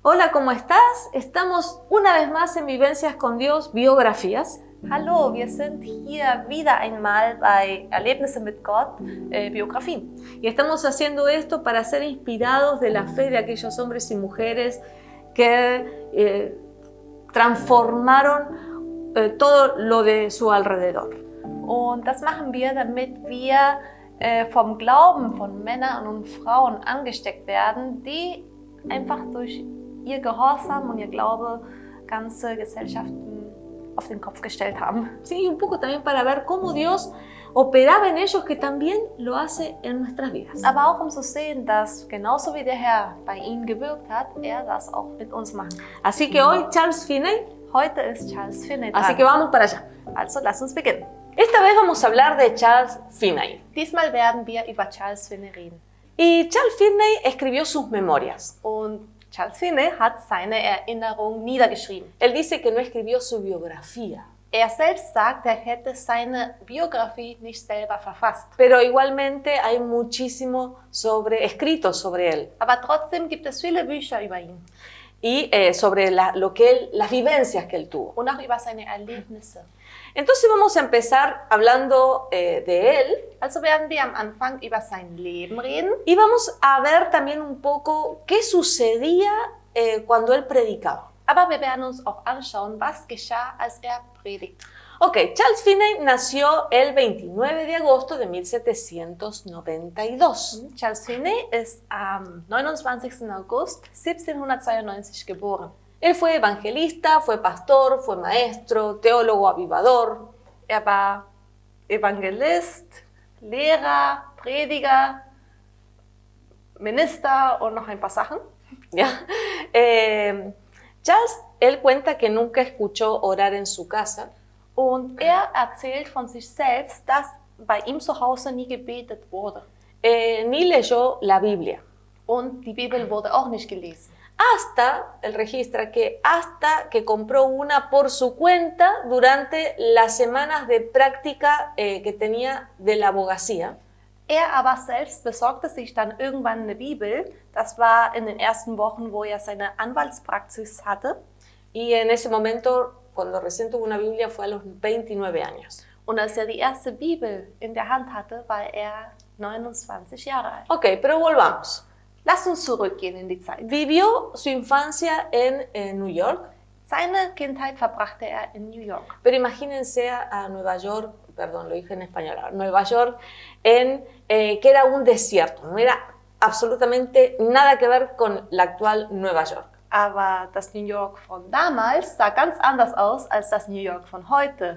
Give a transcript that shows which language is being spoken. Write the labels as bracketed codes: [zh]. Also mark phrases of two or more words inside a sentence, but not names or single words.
[es] Hola, ¿cómo estás? Estamos una vez más en Vivencias con Dios, Biografías. [de] Hallo, wir sind hier wieder einmal bei Erlebnisse mit Gott, Biografien. [es] Y estamos haciendo esto para ser inspirados de la fe de aquellos hombres y mujeres que transformaron todo lo de su alrededor. [de] Und das machen wir, damit wir vom Glauben von Männern und Frauen angesteckt werden, die einfach durch ihr Gehorsam und ihr Glaube ganze Gesellschaften auf den Kopf gestellt haben. [es] Sí, un poco también para ver cómo Dios operaba en ellos, que también lo hace en nuestras vidas. [de] Aber auch um zu sehen, dass genauso wie der Herr bei ihnen gewirkt hat, er das auch mit uns macht. [es] Así que hoy Charles Finney, [de] Heute ist Charles Finney dran. [es] así que vamos para allá. [de] Also lass uns beginnen. [es] Esta vez vamos a hablar de Charles Finney. [de] Diesmal werden wir über Charles Finney reden. [es] Y Charles Finney escribió sus memorias. [de] Und Charles Finney hat seine Erinnerung niedergeschrieben. [es] Él dice que no escribió su biografía, [de] Er selbst sagt, er hätte seine Biografie nicht selber verfasst. [es] pero igualmente hay muchísimo escrito sobre él [de] Aber trotzdem gibt es viele Bücher über ihn [es] y sobre las vivencias que él tuvo. [de] und auch über seine Erlebnisse. [es] Entonces vamos a empezar hablando de él [de] Also werden wir am Anfang über sein Leben reden [es] y vamos a ver también un poco qué sucedía cuando él predicaba. [de] aber wir werden uns auch anschauen, was geschah, als er predigt. [es] Ok, Charles Finney nació el 29 de agosto de 1792. [de] Charles Finney ist am 29. August 1792 geboren. [es] Él fue evangelista, fue pastor, fue maestro, teólogo avivador. [de] Er war Evangelist, Lehrer, Prediger, Minister und noch ein paar Sachen. [es] ¿Ya? Charles, él cuenta que nunca escuchó orar en su casa, [de] Und er erzählt von sich selbst, dass bei ihm zu Hause nie gebetet wurde. [es] ni leyó la Biblia. [de] Und die Bibel wurde auch nicht gelesen. [es] Él registra que hasta que compró una por su cuenta durante las semanas de práctica que tenía de la abogacía. [de] Er aber selbst besorgte sich dann irgendwann eine Bibel. Das war in den ersten Wochen, wo er seine Anwaltspraxis hatte. [es] Y en ese momento, cuando recién tuvo una Biblia, fue a los 29 años. [de] Und als er die erste Bibel in der Hand hatte, war er 29 Jahre alt. [es] Ok, pero volvamos. [de] Lass uns zurückgehen in die Zeit. [es] Vivió su infancia en New York, [de] Seine Kindheit verbrachte er in New York. [es] pero imagínense a Nueva York, perdón, lo dije en español, a Nueva York, que era un desierto, no era absolutamente nada que ver con la actual Nueva York. [de] Aber das New York von damals sah ganz anders aus als das New York von heute.